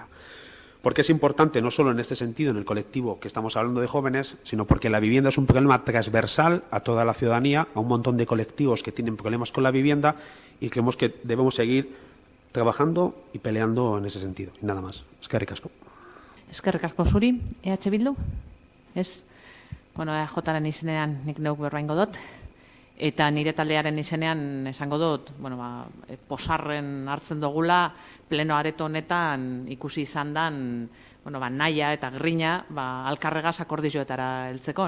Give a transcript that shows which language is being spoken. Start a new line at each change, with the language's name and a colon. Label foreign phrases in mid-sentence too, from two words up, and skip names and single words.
Spanish: Porque es importante, no solo en este sentido, en el colectivo que estamos hablando de jóvenes, sino porque la vivienda es un problema transversal a toda la ciudadanía, a un montón de colectivos que tienen problemas con la vivienda y creemos que debemos seguir trabajando y peleando en ese sentido. Y nada más.
Basque: Eskerrik asko. Eskerrik asko zuri, EH Bildu. Ez, bueno, EJaren izenean nik neuk berbaingo dut. Eta nire taldearen izenean esango dut, bueno, posarren hartzen dugula, pleno areto honetan ikusi izan dan, bueno, nahia eta grina, alkarregaz akordizioetara heltzeko.